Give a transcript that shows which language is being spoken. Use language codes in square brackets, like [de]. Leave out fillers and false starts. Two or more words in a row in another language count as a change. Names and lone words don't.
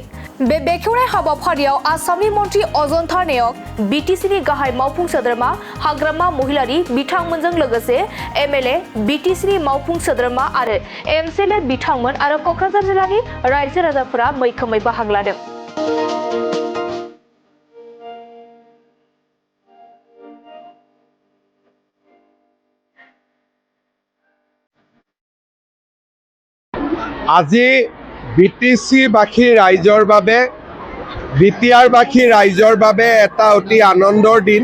[brx] बे बेखेवनाय हाबाफारियाव आसामनि मन्थ्रि अजन्ता नेयक, बिटिसिनि गाहाय मावफुं सोद्रोमा हाग्रामा महिलारि बिथांमोनजों लोगोसे एमएलए, बिटिसिनि मावफुं सोद्रोमा आरो एमसिएलए बिथांमोन आरो कक्राझार जिल्लानि रायजो राजाफोरा मैखोमै बाहागो लादों। [as] আজি বিটিচিবাসী ৰাইজৰ বাবে বিটিআৰবাসী ৰাইজৰ বাবে এটা অতি আনন্দৰ দিন।